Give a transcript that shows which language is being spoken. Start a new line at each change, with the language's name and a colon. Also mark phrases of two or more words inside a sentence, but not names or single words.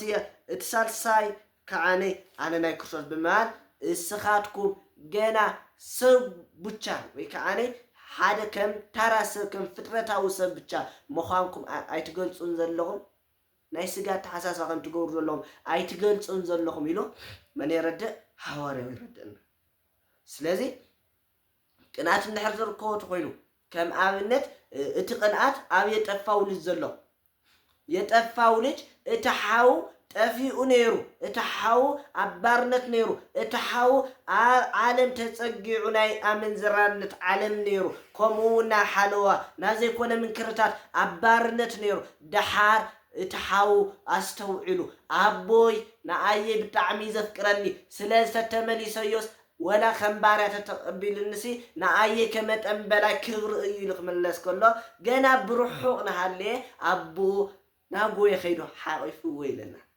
Tigrinya: እየ እቲ ሳልሳይ ከዓነ አነ ናይ ክርስቶስ ብምባል እስኻትኩም ገና ሰብ ብቻ ወይ ከዓነ ሓደ ከም ታራ ሰብ ከም ፍጥረታዊ ሰብ ብቻ ምዃንኩም ኣይትገልጹን ዘለኹም ናይ ስጋ ተሓሳስባ ከም ትገብሩ ዘለኹም ኣይትገልጹን ዘለኹም ኢሉ መን ይረድእ ሐዋርያው ይረድእና ስለዚ ቅንዓት እንድሕር ዝርከቦ ኮይኑ ከም ኣብነት እቲ ቅንዓት ኣብ
Amharic: የጠፋው ልጅ
Tigrinya: ዘሎ
Amharic: የጠፋው ልጅ
Tigrinya: እቲ ሓው ጠፊኡ ነይሩ እቲ ሓው አባርነት ነይሩ እቲ ሓው ዓለም ተጸጊዑ ናይ ኣመንዝራነት ዓለም ነይሩ ከምኡና ሓለዋ ናዘይኮነ ምንክርታት አባርነት ነይሩ ደሓር እቲ ሓው አስተውዒሉ አቦይ ንኣየ ብጣዕሚ ዘፍቅረኒ ስለዝተመሊሰዮስ ወላ ከምባርያ ተተቀቢልንሲ ንኣየ
Amharic: ከመጠን በላይ
Tigrinya: ክብሪ እዩ ልክመለስ ከሎ ገና ብሩሑቕ ንሃለ አቦ ናጎየ ኸይዶ ሓቂፍዎ ይለና